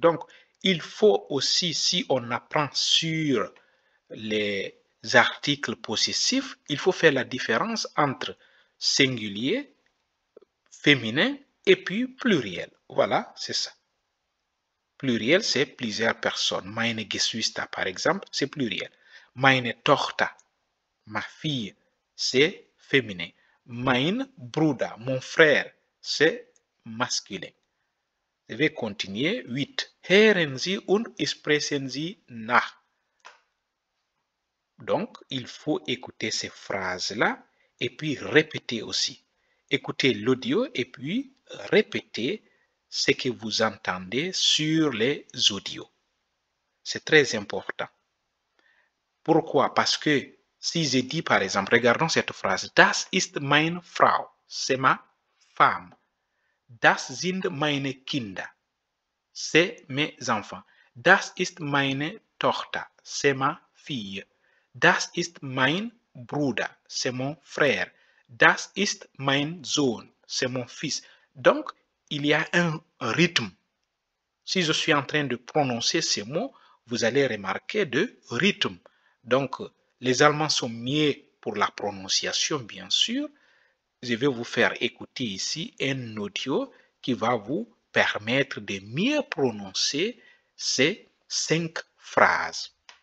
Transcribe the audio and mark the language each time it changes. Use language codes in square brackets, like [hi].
[fr] Donc, il faut aussi, si on apprend sur les articles possessifs, il faut faire la différence entre singulier, féminin et puis pluriel. Voilà, c'est ça. Pluriel, c'est plusieurs personnes. [de] Meine Geschwister, [fr] par exemple, c'est pluriel. [de] Meine Tochter, [fr] ma fille, c'est féminin. [de] Mein Bruder, [fr] mon frère, c'est masculin. Je vais continuer. 8. [de] Hören Sie und sprechen Sie nach. [fr] Donc, il faut écouter ces phrases-là et puis répéter aussi. Écoutez l'audio et puis répétez ce que vous entendez sur les audios. C'est très important. Pourquoi? Parce que si je dis par exemple, regardons cette phrase, [de] Das ist meine Frau, [fr] c'est ma femme. [de] Das sind meine Kinder, [fr] c'est mes enfants. [de] Das ist meine Tochter, [fr] c'est ma fille. [de] Das ist mein Bruder, [fr] c'est mon frère. [de] Das ist mein Sohn, [fr] c'est mon fils. Donc, il y a un rythme. Si je suis en train de prononcer ces mots, vous allez remarquer de rythme. Donc, les Allemands sont mieux pour la prononciation, bien sûr. Je vais vous faire écouter ici un audio qui va vous permettre de mieux prononcer ces 5 phrases.